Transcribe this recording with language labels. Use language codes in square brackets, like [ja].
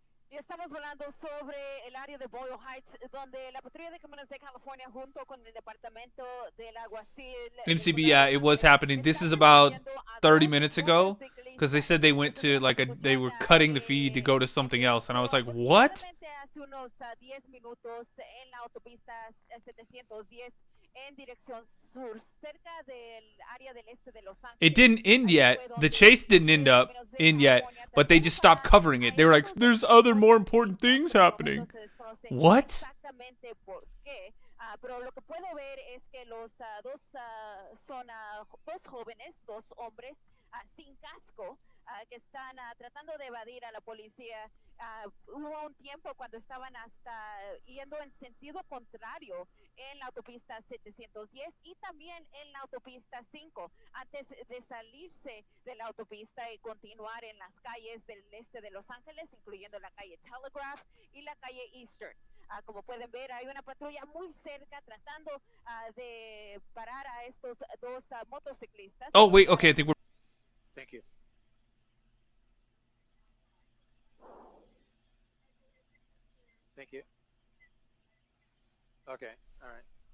[es] Y estamos volando sobre el área de Boyle Heights, donde la patrulla de caminos de California junto con el departamento del alguacil. [en] MCB, yeah, it was happening. This is about 30 minutes ago because they said they went to they were cutting the feed to go to something else, and I was like, what? [es] Hace unos 10 minutos en la autopista 710 en dirección sur, cerca del área del este de Los Ángeles. [en] It didn't end yet. The chase didn't end yet, but they just stopped covering it. They were like, there's other more important things happening. What? [es] Exactamente por qué. Pero lo que puedo ver es que los son dos jóvenes, dos hombres sin casco que están tratando de evadir a la policía. Hubo un tiempo cuando estaban hasta yendo en sentido contrario en la autopista 710 y también en la autopista 5 antes de salirse de la autopista y continuar en las calles del este de Los Ángeles, incluyendo la calle Telegraph y la calle Eastern. Como pueden ver, hay una patrulla muy cerca tratando de parar a estos dos motociclistas. [en] Oh, wait, okay, I think we're... Thank you. Thank you. Okay, all right.